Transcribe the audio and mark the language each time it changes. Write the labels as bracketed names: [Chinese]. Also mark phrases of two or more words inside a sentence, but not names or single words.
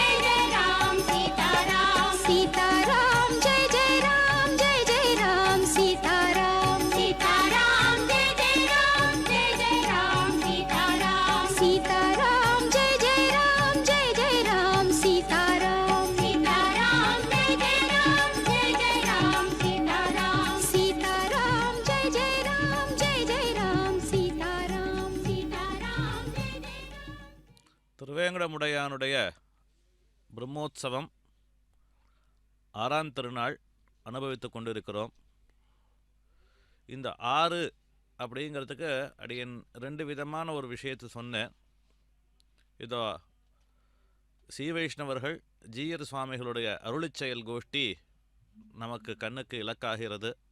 [Hindi] सीताराम सीताराम जय जय राम सीताराम सीताराम जय जय राम सीताराम सीताराम जय जय राम सीताराम सीताराम जय जय राम सीताराम सीताराम जय जय राम सीताराम सीताराम जय जय [Tamil] திருவேங்கடமுடையானுடைய பிரம்மோற்சவம் 6ஆம் திருநாள் அனுபவித்துக் கொண்டிருக்கிறோம். இந்த 6 அப்படிங்கிறதுக்கு அடியன் 2 விதமான ஒரு விஷயத்தை சொன்னேன். இதோ ஸ்ரீ வைஷ்ணவர்கள் ஜீயர் சுவாமிகளுடைய அருளிச்செயல் கோஷ்டி நமக்கு கண்ணுக்கு இலக்காகிறது.